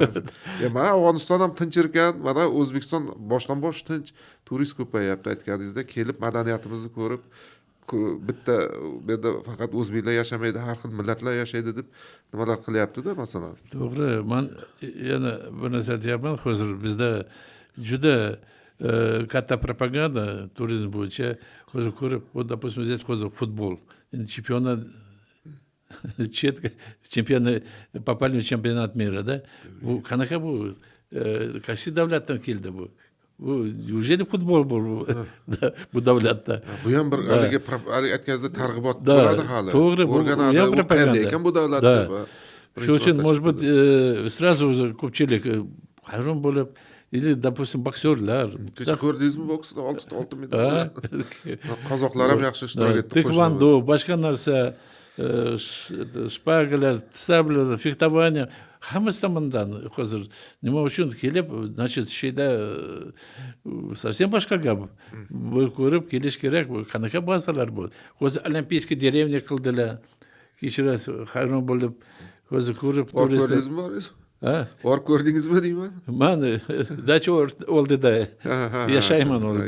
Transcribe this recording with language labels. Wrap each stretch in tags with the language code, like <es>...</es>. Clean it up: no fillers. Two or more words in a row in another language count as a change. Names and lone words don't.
<uz>Mana Afg'oniston ham tinch ekan, mana O'zbekiston boshdan bosh tinch, turist ko'payapti aytganingizda, kelib madaniyatimizni ko'rib, bitta bu yerda faqat o'zbeklar yashamaydi, har xil millatlar yashaydi deb nimalar qilyapti-da, masalan. To'g'ri, men yana bir narsa aytyapman, hozir bizda juda katta propaganda turizm bo'yicha hozir ko'rib,</uz> <ru>допустим, взять</ru> <uz>hozir futbol.</uz> <ru>Endi чемпионы попали в чемпионат мира, да?</ru> <uz>Bu qanaqa bu? Qaysi davlatdan keldi bu? Bu неужели futbol bu davlatda? Bu ham bir haligi aytganingizda targ'ibot bo'ladi hali. To'g'ri, bu ham propaganda ekan bu davlatda. Shuning uchun,</uz> <ru>может быть, сразу</ru> <uz>ko'pchilik hayron bo'lib,</uz> <ru>или, допустим,</ru> <uz>boksyorlar. Kecha ko'rdingizmi boksda oltin medal? Qozoqlar ham yaxshi ishtirok etdi. Taekwondo, boshqa narsa, shpagalar, sablar, fektovание, hammasi tomonidan hozir nima uchun kelib, значит, shida совсем boshqa gap. Bu ko'rib kelish kerak, bu qanaqa bazalar bu. Hozir olimpiyaskiy dеревня qildilar. Kechirasiz, hayron bo'lib, hozir ko'rib ko'rdingizmi? Borib ko'rdingizmi deyman? Men dacha oldida yashayman oldida.</uz>